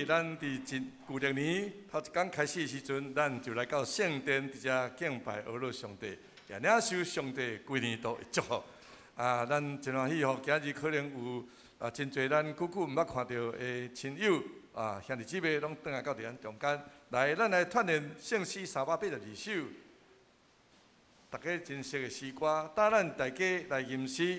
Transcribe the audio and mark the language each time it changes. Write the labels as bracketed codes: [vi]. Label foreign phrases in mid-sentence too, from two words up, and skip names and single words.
[nan] 咱伫旧历年头一天开始的时阵，咱就来到圣殿伫遮敬拜阿罗上帝，也领受上帝规年度的祝福。咱真欢喜吼！今日可能有真侪咱久毋捌看到的亲友兄弟姊妹拢倒来到伫咱中间，来，咱来串联圣诗382首，大家真熟的诗歌，带咱大家来吟诗。